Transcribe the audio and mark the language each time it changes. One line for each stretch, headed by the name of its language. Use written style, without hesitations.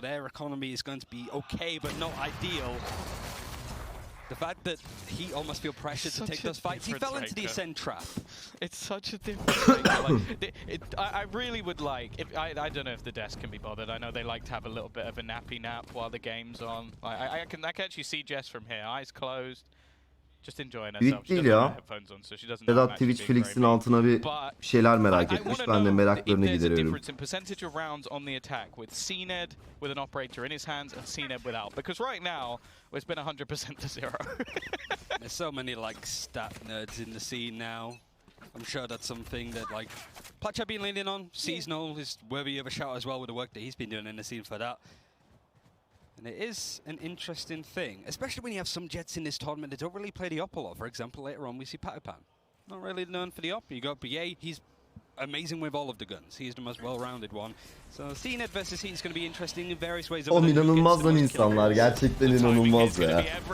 English: Their economy is going to be okay, but not ideal. The fact that he almost feel pressured to take those fights. He fell into the Ascend trap. It's such a different thing. Like, I really would like, I don't know if the desk can be bothered. I know they like to have a little bit of a nappy nap while the game's on. Like, I can actually see Jess from here, eyes closed. Just enjoying herself.
Turkish: Değil ya. Sedat Twitch Felix'in altına bir şeyler merak etmiş. Ben de meraklarını gideriyorum.
English: In percentage of rounds on the attack with Cned with an operator in his hands and Cned without. Because right now, it's been 100% to 0. There's so many like stat nerds in the scene now. I'm sure that's something that like Platch have been leaning on. Seasonal is worthy of a shout as well with the work that he's been doing in the scene for that. And it is an interesting thing, especially when you have some Jets in this tournament that don't really play the op a lot. For example, later on we see Patapan. Not really known for the op. You got BA, he's amazing with all of the guns. He is the most well-rounded one. So Cned versus Heat is going to be interesting in various ways.
Turkish: Oğlum inanılmaz lan insanlar. Gerçekten inanılmaz ya.